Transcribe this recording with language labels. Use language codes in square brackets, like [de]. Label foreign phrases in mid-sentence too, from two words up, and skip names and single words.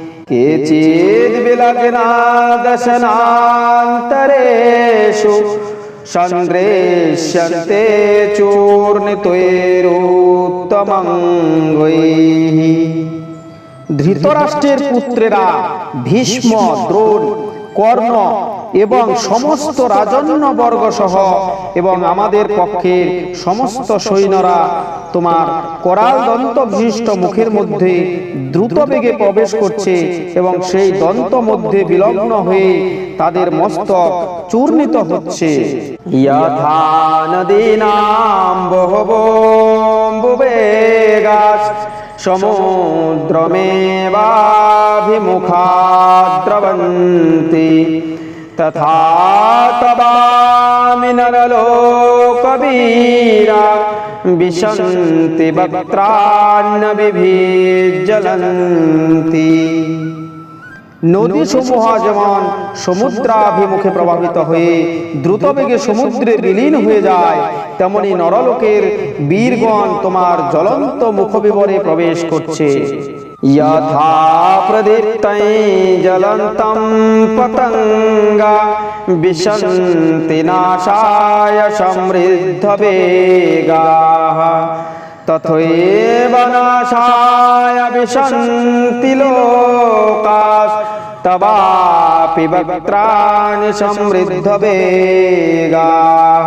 [sa] কেচিদ বিলগ্না দশনান্তরেষু সন্দ্রেশ্যন্তে চূর্ণিতৈরুত্তমঙ্গৈঃ। [bn] ধৃতরাষ্ট্রের পুত্রেরা ভীষ্ম, দ্রোণ, কর্ণ এবং সমস্ত রাজন্যবর্গ সহ এবং আমাদের পক্ষের সমস্ত সৈন্যরা তোমার করাল দন্ত বিশিষ্ট মুখের মধ্যে দ্রুত বেগে প্রবেশ করছে এবং সেই দন্ত মধ্যে বিলগ্ন হয়ে তাদের মস্তক চূর্ণিত হচ্ছে। [sa] যথা নদীনাম বহবম্বুবেগাস সমুদ্রমেবাভিমুখা দ্রবন্তি তথা তবামি নরলোকবীরা বিশন্তি বক্ত্রান্ন বিভিজ্জ্বলন্তি। [bn] নদী সমূহ যেমন সমুদ্রাভিমুখে প্রবাহিত হয়ে দ্রুতবেগে সমুদ্রে বিলীন হয়ে যায়, তেমনি নরলোকের বীরগণ তোমার জ্বলন্ত মুখবিবরে প্রবেশ করছে। [sa] যথা প্রদীপ্তৈ জ্বলন্तं পতঙ্গা বিশন্তি নাশায় সমৃদ্ধ বেগাঃ তথৈব নাশায় বিশন্তি লোকাস তবাপি বক্ত্রাণি সমৃদ্ধ বেগাঃ।